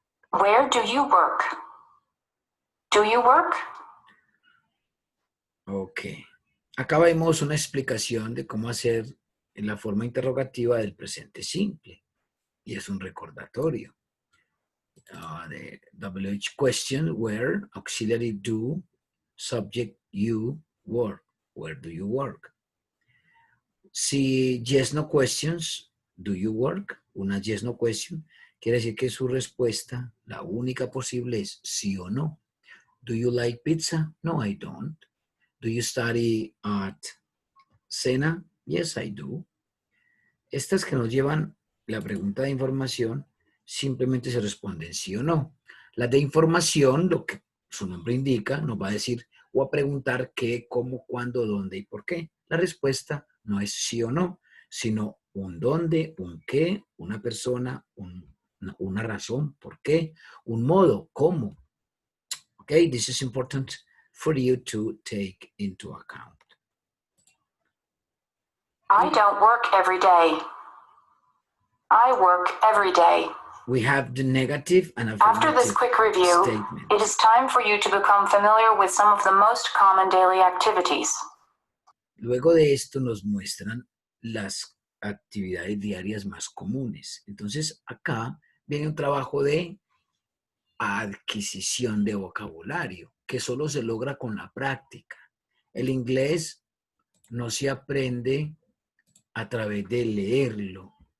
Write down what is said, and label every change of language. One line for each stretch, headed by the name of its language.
English: Where do you work? Do you work? Ok.
Spanish: Acá vemos una explicación de cómo hacer la forma interrogativa del presente simple. Y es un recordatorio.
English: The WH question, where, auxiliary do, subject you, work. Where do you work? Si yes, no questions, do you work?
Spanish: Una yes, no question, quiere decir que su respuesta, la única posible es sí o no.
English: Do you like pizza? No, I don't. Do you study at Sena? Yes, I do.
Spanish: Estas que nos llevan la pregunta de información simplemente se responden sí o no. Las de información, lo que su nombre indica, nos va a decir o a preguntar qué, cómo, cuándo, dónde y por qué. La respuesta no es sí o no, sino un dónde, un qué, una persona, una razón, por qué, un modo, cómo.
English: Okay, this is important for you to take into account. I don't work every day. I work every day. We have the negative and After this affirmative quick review, statement. it is time for you to become familiar with some of the most common daily activities.
Spanish: Luego de esto nos muestran las actividades diarias más comunes. Entonces acá viene un trabajo de adquisición de vocabulario que solo se logra con la práctica. El inglés no se aprende a través de leerlo.